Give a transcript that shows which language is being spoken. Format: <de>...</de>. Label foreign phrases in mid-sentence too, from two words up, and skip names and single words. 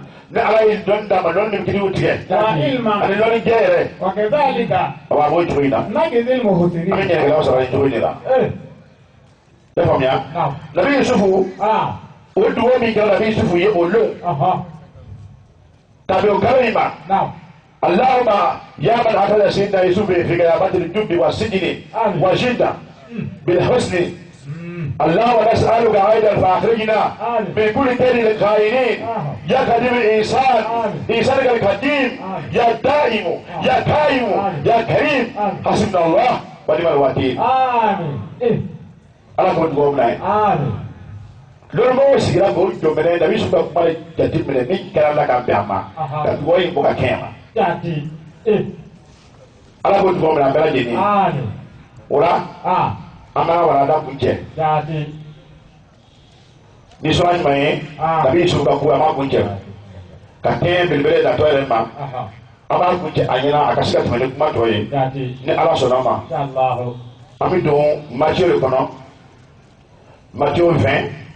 <bm>ni ala ye dɔnni d'a ma dɔnni ni kiriw tigɛ ani dɔnni jɛ yɛrɛ</bm> <ar>وكذلك</ar> <bm>awɔ a b'o cogo in na</bm> <ar>نجزي المحسنين</ar> <bm>an bɛ ɲɛnɛkɛlaw sɔrɔ nin cogo in de la e faamuya nabi yusufu o dugawu min kɛra nabi yusufu ye o lon kabini o kalo in ma</bm> <ar>اللهم يا من أكل سن يوسف في غيابة الجب وسجن وشدة بالحسنى اللهم نسألك أيضا فأخرجنا من كل كيد الخائنين يا قديم الإنسان إنسانك القديم يا دائم يا قائم يا كريم حسبنا الله ونعم الوكيل آمين</ar> <bm>ala ko dugawu minɛ lori mɔgɔw sigira k'o jɔ minɛ nabi su ka kuma jate minɛ min kɛra la ka bɛn a ma ka dugawu in bɔ ka kɛɲɛ ma ala ko dugawu minɛ an bɛɛ lajɛlen o la an b'a walanda kun cɛ ni sɔnna ɲuman ye nabi su ka ko an b'a kun cɛ ka kɛɲɛ belebele natɔ yɛrɛ ma an b'a kun cɛ a ɲɛna a ka se ka tɛmɛ ni kuma tɔ ye ni ala sɔnna ma an bɛ don Matthieu de kɔnɔ Matthieu 20</bm>